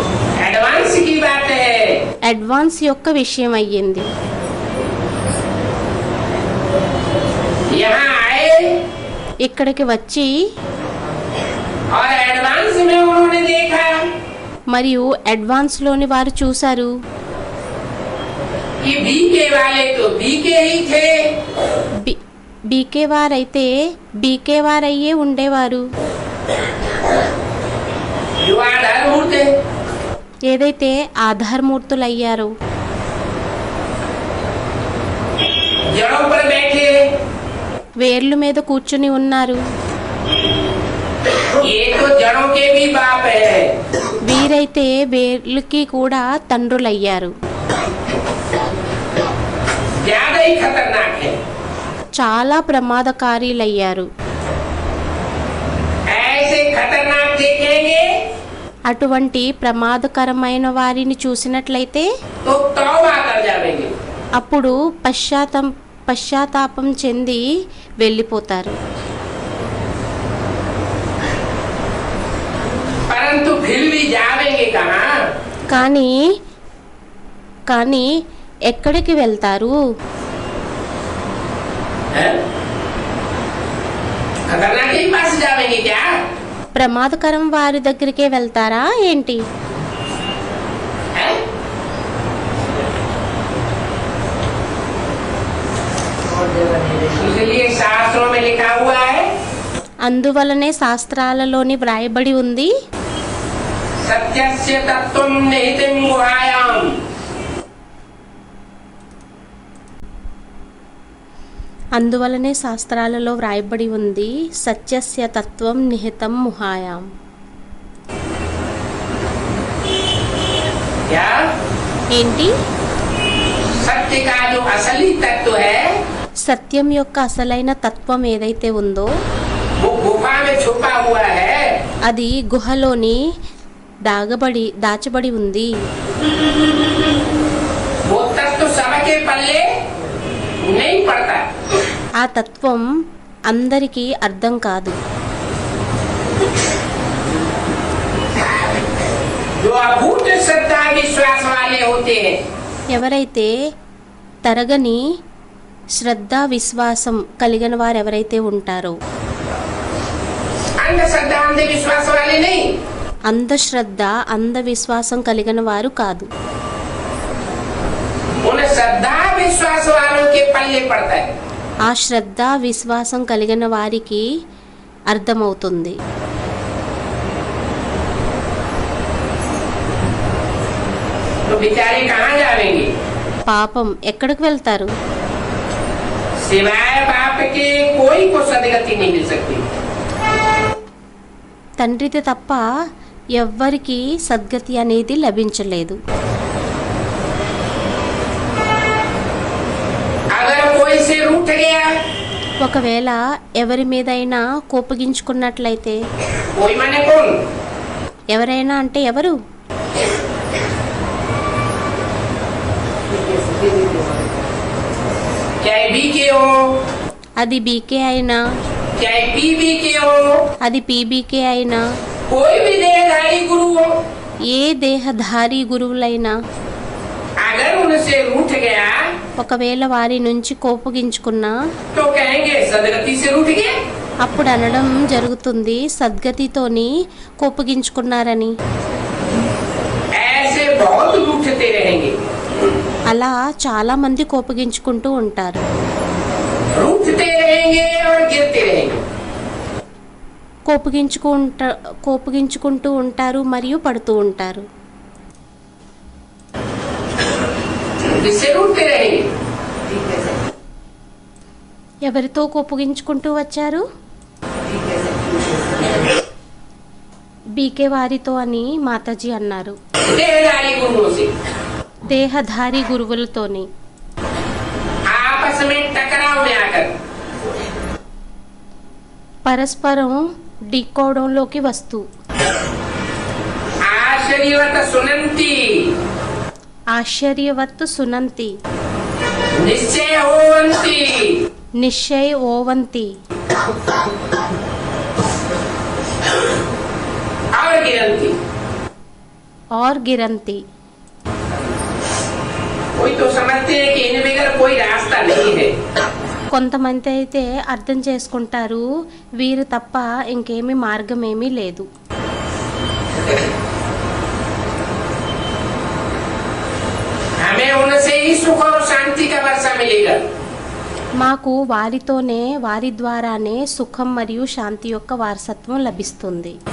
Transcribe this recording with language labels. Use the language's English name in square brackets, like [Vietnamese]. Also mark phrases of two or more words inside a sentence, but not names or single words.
[Hindi] एडवांस की बात है. [Telugu] అడ్వాన్స్ యొక్క విషయం అయ్యింది. [Hindi] यहाँ आए [Telugu] ఇక్కడికి వచ్చి [Hindi] और एडवांस में उन्होंने देखा [Telugu] మరియు అడ్వాన్స్లోని వారు చూశారు [Hindi] कि बीके वाले तो बीके ही थे. [Telugu] బీకే వారైతే బీకే వారయ్యే ఉండేవారు. [Hindi] जो आधारभूत है. [Telugu] ఏదైతే ఆధారమూర్తులయ్యారో [Hindi] जड़ों पर बैठे [Telugu] వేర్ల మీద కూర్చుని ఉన్నారు. [Hindi] ये तो जड़ों के भी बाप है. [Telugu] వీరైతే వేర్లకి కూడా తండ్రులయ్యారు. [Hindi] ज्यादा ही खतरनाक है. [Telugu] చాలా ప్రమాదకారీలయ్యారు. [Hindi] ऐसे खतरनाक देखेंगे [Telugu] అటువంటి ప్రమాదకరమైన వారిని చూసినట్లయితే [Hindi] तो तौबा कर जाएंगे. [Telugu] అప్పుడు పశ్చాత్తాపం చెంది వెళ్ళిపోతారు. [Hindi] परंतु फिर भी जाएंगे कहाँ? [Telugu] కానీ ఎక్కడికి వెళ్తారు? [Hindi] हैं? खतरनाक के पास जाएंगे क्या? [Telugu] ప్రమాదకరం వారి దగ్గరికే వెళ్తారా ఏంటి? [Hindi] हैं? इसलिए शास्त्रों में लिखा हुआ है [Telugu] అందువలనే శాస్త్రాలలోని వ్రాయబడి ఉంది [Sanskrit] सत्यस्य तत्त्वं निहितं गुहायां. [Telugu] అందువలనే శాస్త్రాలలో వ్రాయబడి ఉంది [Sanskrit] సత్యస్య తత్వం నిహితం ముహాయాం. [Hindi] क्या? [Telugu] ఏంటి? [Hindi] सत्य का जो असली तत्व है [Telugu] సత్యం యొక్క అసలైన తత్వం ఏదైతే ఉందో [Hindi] वो गुफा में छुपा हुआ है. [Telugu] అది గుహలోని దాచబడి ఉంది. [Hindi] वो तत्व सबके पल्ले नहीं पड़ता. [Telugu] ఆ తత్వం అందరికీ అర్థం కాదు. [Hindi] जो अभूत श्रद्धा विश्वास वाले होते हैं [Telugu] ఎవరైతే తరగని శ్రద్ధ విశ్వాసం కలిగిన వారు ఎవరైతే ఉంటారో [Hindi] अंधश्रद्धा अंधविश्वास वाले नहीं. [Telugu] అంధశ్రద్ధ అంధవిశ్వాసం కలిగిన వారు కాదు. [Hindi] उन श्रद्धा विश्वास वालों के पल्ले पड़ता है. [Telugu] ఆ శ్రద్ధ విశ్వాసం కలిగిన వారికి అర్థమవుతుంది. [Hindi] तो बेचारे कहाँ जाएंगे? [Telugu] పాపం ఎక్కడికి వెళ్తారు? [Hindi] सिवाय बाप के कोई को सदगति नहीं मिल सकती. [Telugu] తండ్రిది తప్ప ఎవ్వరికీ సద్గతి అనేది లభించలేదు. [Hindi] अगर कोई से रूठ गया, [Telugu] ఒకవేళ ఎవరి మీదైనా కోపగించుకున్నట్లయితే, [Hindi] कोई माने कौन? [Telugu] ఎవరైనా అంటే ఎవరు? [Hindi] चाहे बीके हो, [Telugu] అది బీకే అయినా, [Hindi] चाहे पीबीके हो, [Telugu] అది పీబీకే అయినా, [Hindi] कोई भी देहधारी गुरु हो, [Telugu] ఏ దేహధారి గురువులైనా [Hindi] अगर उनसे रूठ गया [Telugu] ఒకవేళ వారి నుంచి కోపగించుకున్నా [Hindi] तो कहेंगे सदगति से रूठ गया। [Telugu] అప్పుడు అనడం జరుగుతుంది సద్గతితోని కోపగించుకున్నారని. [Hindi] ऐसे बहुत रूठते रहेंगे, [Telugu] అలా చాలా మంది కోపగించుకుంటూ ఉంటారు. [Hindi] रूठते रहेंगे और गिरते रहेंगे। [Telugu] కోపగించుకుంటూ ఉంటారు మరియు పడుతూ ఉంటారు. [Hindi] इससे रूठते रहेंगे। [Telugu] ఎవరితో కోపగించుకుంటూ వచ్చారు? బీకే వారితో అని మాతాజీ అన్నారు. [Hindi] देहधारी गुरुओं से [Telugu] దేహధారి గురువులతోని [Hindi] आपस में टकराव में आकर [Telugu] పరస్పరం ఢీకోవడంలోకి వస్తూ [Hindi] आश्चर्यवत सुनंती आश्चर्यवत्तु सुनंती निश्चय होवंती निश्चय होवंती और गिरंती। और गिरंती. कोई तो समझते हैं कि इन बगैर कोई रास्ता नहीं है। [Telugu] కొంతమంది అయితే అర్థం చేసుకుంటారు వీరు తప్ప ఇంకేమీ మార్గమేమీ లేదు. [Hindi] हमें उनसे ही सुख और शांति का वर्षा मिलेगा। [Telugu] మాకు వారితోనే వారి ద్వారానే సుఖం మరియు శాంతి యొక్క వారసత్వం లభిస్తుంది.